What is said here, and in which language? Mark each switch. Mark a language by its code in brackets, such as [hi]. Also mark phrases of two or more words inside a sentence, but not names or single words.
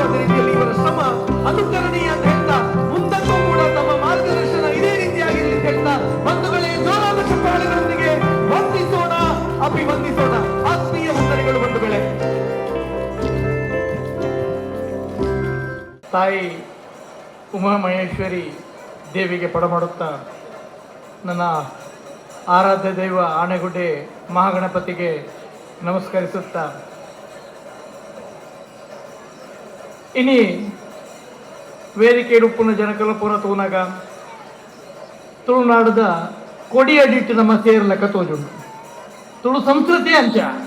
[kn] ಅದೇ ರೀತಿಯಲ್ಲಿ ಇವರ ಶ್ರಮ ಅನುಕರಣೀಯ ಅಂತ ಹೇಳ್ತಾ ಮುಂದಕ್ಕೂ ಕೂಡ ತಮ್ಮ ಮಾರ್ಗದರ್ಶನ ಇದೇ ರೀತಿಯಾಗಿರಲಿ ಅಂತ ಹೇಳ್ತಾ ಬಂಧುಗಳೇ, ಜೋರಾದ ಚಪ್ಪಾಳೆಗಳೊಂದಿಗೆ ವಂದಿಸೋಣ, ಅಭಿವಂದಿಸೋಣ. ಆತ್ಮೀಯ ವಂದನೆಗಳು ಬಂಧುಗಳೇ. ತಾಯಿ ಉಮಾಮಹೇಶ್ವರಿ ದೇವಿಗೆ ಪಡಮಾಡುತ್ತಾ ನನ್ನ ಆರಾಧ್ಯ ದೈವ ಆನೆಗುಡ್ಡೆ ಮಹಾಗಣಪತಿಗೆ ನಮಸ್ಕರಿಸುತ್ತಾ [tcy] ಇನಿ ವೇದಿಕೆ ಉಪ್ಪುನ ಜನಕಲ ಪೂರ ತೂನಗ ತುಳುನಾಡದ ಕೊಡಿಯಡಿಟ್ಟು ನಮ್ಮ ಸೇರ್ಲಕ್ಕ ತೋಜುಂಡು ತುಳು ಸಂಸ್ಕೃತಿ ಅಂಚ